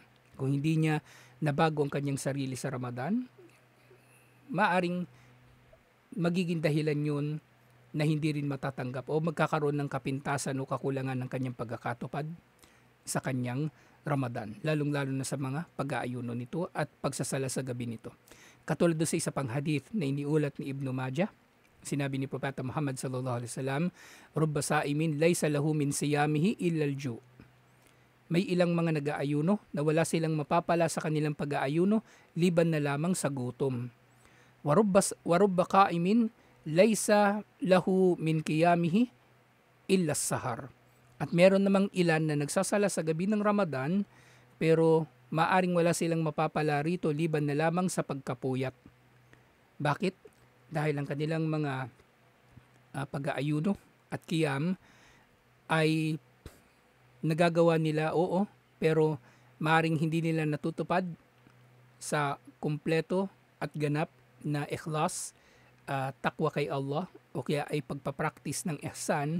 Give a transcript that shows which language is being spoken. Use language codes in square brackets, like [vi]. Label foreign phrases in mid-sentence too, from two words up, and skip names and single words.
[tl] Kung hindi niya nabago ang kanyang sarili sa Ramadan, maaring magiging dahilan yun na hindi rin matatanggap o magkakaroon ng kapintasan o kakulangan ng kanyang pagkakatupad sa kanyang Ramadan, lalong-lalo na sa mga pag-aayuno nito at pagsasala sa gabi nito. Katulad sa isa pang hadith na iniulat ni Ibn Majah, sinabi ni Propeta Muhammad [ar] صلى الله عليه وسلم، "رب صائم ليس له من صيامه إلا الجوع'." [tl] May ilang mga nag-aayuno na wala silang mapapala sa kanilang pag-aayuno liban na lamang sa gutom. [ar] وربّ قائم ليس له من قيامه إلا السهر. [tl] At meron namang ilan na nagsasala sa gabi ng Ramadan pero maaring wala silang mapapala rito liban na lamang sa pagkapuyat. Bakit? Dahil ang kanilang mga pag-aayuno at qiyam ay nagagawa nila, oo, pero maaring hindi nila natutupad sa kumpleto at ganap na ikhlas, takwa kay Allah, o kaya ay pagpapractice ng ihsan.